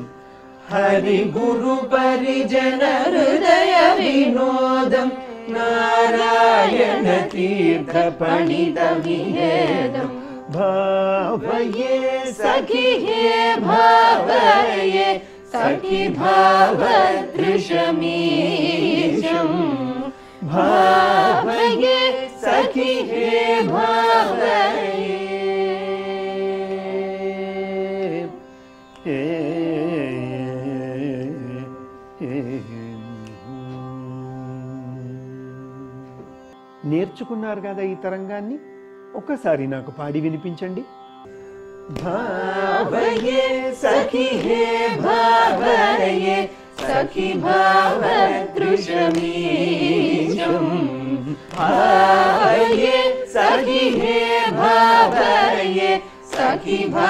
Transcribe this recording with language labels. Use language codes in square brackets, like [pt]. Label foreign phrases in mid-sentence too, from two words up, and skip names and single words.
[sa] हरि गुरु परिजन हृदय विनोदं नारायण तीर्थ पणित मिहेदं భావయే सखि हे भावये सखि भावदृशमीशं भावये सखि हे भावये [te] నేర్చుకున్నారు కదా ఈ తరంగాన్ని, ఒకసారి నాకు పాడి వినిపించండి. [sa] भावये सखि हे भावये सखि भावदृशमीशं भावये सखि हे भावये सखि